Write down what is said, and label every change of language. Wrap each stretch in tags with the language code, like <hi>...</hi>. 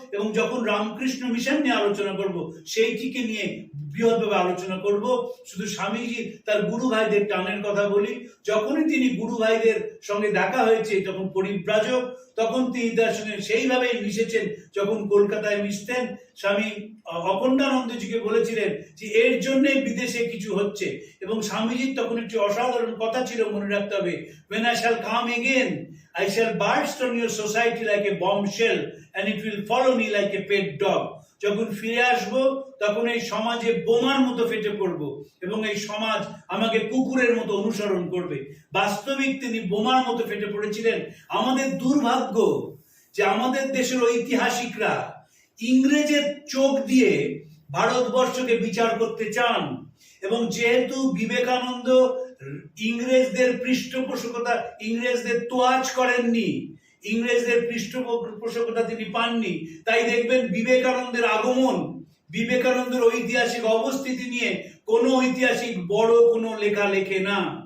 <bn>এবং যখন রামকৃষ্ণ মিশন নিয়ে আলোচনা করব, সেইটিকে নিয়ে বৃহৎভাবে আলোচনা করব। শুধু স্বামীজি তার গুরু ভাইদের টানের কথা বলি, যখনই তিনি গুরু ভাইদের সঙ্গে দেখা হয়েছে তখন পরিব্রাজক, তখন তিনি তার সঙ্গে সেইভাবেই মিশেছেন যখন কলকাতায় মিশতেন। স্বামী অখণ্ডানন্দজিকে বলেছিলেন যে এর জন্যই বিদেশে কিছু হচ্ছে, এবং স্বামীজির তখন একটি অসাধারণ কথা ছিল, মনে রাখতে হবে,</bn> <en>when I shall come again I shall burst on your society like a bombshell and it will follow me like a pet dog.</en> <bn>যখন ফিরে আসব তখন এই সমাজে বোমার মতো ফেটে পড়ব এবং এই সমাজ আমাকে কুকুরের মতো অনুসরণ করবে। বাস্তবিক তিনি বোমার মতো ফেটে পড়েছিলেন। আমাদের দুর্ভাগ্য যে আমাদের দেশের ঐতিহাসিকরা ইংরেজের চোখ দিয়ে ভারতবর্ষকে বিচার করতে চান, এবং যেহেতু বিবেকানন্দ ইংরেজদের পৃষ্ঠপোষকতা, ইংরেজদের তোয়াজ করেননি, ইংরেজদের পৃষ্ঠপোষকতা তিনি পাননি, তাই দেখবেন বিবেকানন্দের আগমন, বিবেকানন্দের ঐতিহাসিক অবস্থিতি নিয়ে কোনো ঐতিহাসিক বড় কোনো লেখা লেখে না।</bn>